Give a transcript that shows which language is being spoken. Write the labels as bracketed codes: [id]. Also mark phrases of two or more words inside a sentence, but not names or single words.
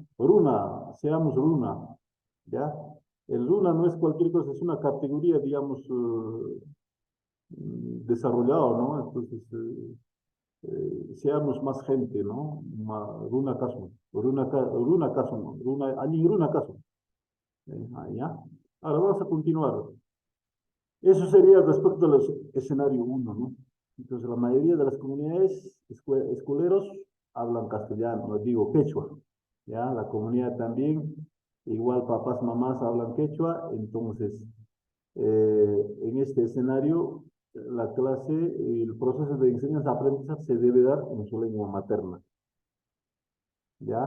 [es] Runa, seamos runa, ¿ya? El runa no es cualquier cosa, es una categoría, digamos, desarrollado, ¿no? Entonces, seamos más gente, ¿no? [qu] Runa caso, runa caso, runa, ani runa caso. [es] ¿Ya? Ahora vamos a continuar. Eso sería respecto al escenario uno, ¿no? Entonces, la mayoría de las comunidades escoleros hablan castellano, no digo quechua, ¿ya? La comunidad también, igual papás, mamás hablan quechua, entonces En este escenario, la clase, el proceso de enseñanza-aprendizaje se debe dar en su lengua materna, ¿ya?